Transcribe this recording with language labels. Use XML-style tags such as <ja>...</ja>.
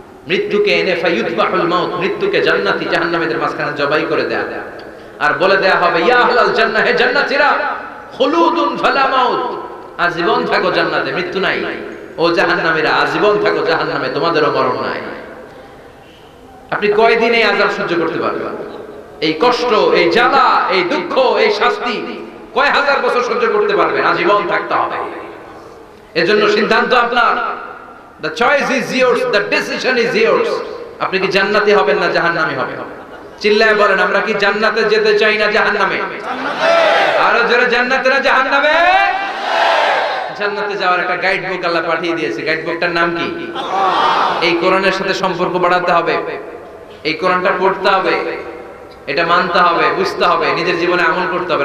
<bn>মৃত্যুকে এনে</bn> <ar>ফায়ুতবাহুল মাউত,</ar> <bn>মৃত্যুকে জান্নাতি জাহান্নামীদের মাঝখানে জবাই করে দেয়া, আর বলে দেয়া হবে,</bn> <ar>ইয়া আহলাল জান্নাহ,</ar> <bn>হে জান্নাতীরা,</bn> <ar>খুলুদুন ফালা মাউত,</ar> <bn>আজীবন থাকো জান্নাতে, মৃত্যু নাই। ও জাহান্নামীরা, আজীবন থাকো জাহান্নামে, তোমাদেরও মরণ নাই। আপনি কয়দিন এই আযাব সহ্য করতে পারবেন? এই কষ্ট, এই জ্বালা, এই দুঃখ, এই শাস্তি কয় হাজার বছর সহ্য করতে পারবেন? আজীবন থাকতে হবে। এজন্য সিদ্ধান্ত আপনার।</bn> <en>The choice is yours, the decision is yours.</en> <bn>আপনি কি জান্নাতি হবেন না জাহান্নামী হবেন? চিল্লায় বলেন, আমরা কি জান্নাতে যেতে চাই না জাহান্নামে? আরো জোরে, জান্নাতে না জাহান্নামে? জান্নাতে যাওয়ার একটা গাইড বুক আল্লাহ পাঠিয়ে দিয়েছে। গাইড বুকটার নাম কি? এই কোরআনের সাথে সম্পর্ক বাড়াতে হবে, এই কোরআনটা পড়তে হবে, এটা মানতে হবে, বুঝতে হবে, নিজের জীবনে আমল করতে হবে।</bn>